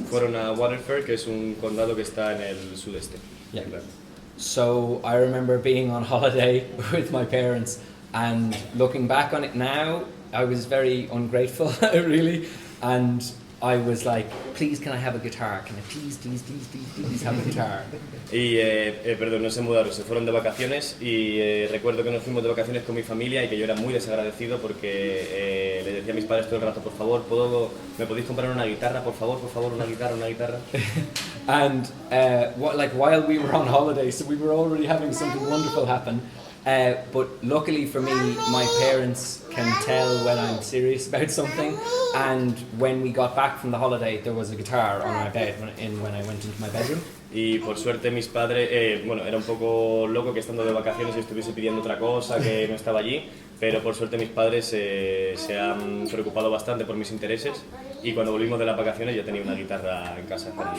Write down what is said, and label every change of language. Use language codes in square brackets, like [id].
[es] Fueron a Waterford, que es un condado que está en el sudeste. [en] Yeah. So I remember being on holiday with my parents, and looking back on it now, I was very ungrateful, really, and I was like, please, can I have a guitar? Can I please have a guitar? [es] Y, perdón, no se mudaron, se fueron de vacaciones, y recuerdo que nos fuimos de vacaciones con mi familia y que yo era muy desagradecido porque le decía a mis padres todo el rato, por favor, ¿me podéis comprar una guitarra? Por favor, una guitarra. [en] And while we were on holiday, so we were already having something wonderful happen. But luckily for me, my parents can tell when I'm serious about something, and when we got back from the holiday, there was a guitar on my bed when I went into my bedroom. [es] Y por suerte mis padres, bueno, era un poco loco que estando de vacaciones yo estuviese pidiendo otra cosa que no estaba allí, pero por suerte mis padres se han preocupado bastante por mis intereses, y cuando volvimos de las vacaciones ya tenía una guitarra en casa.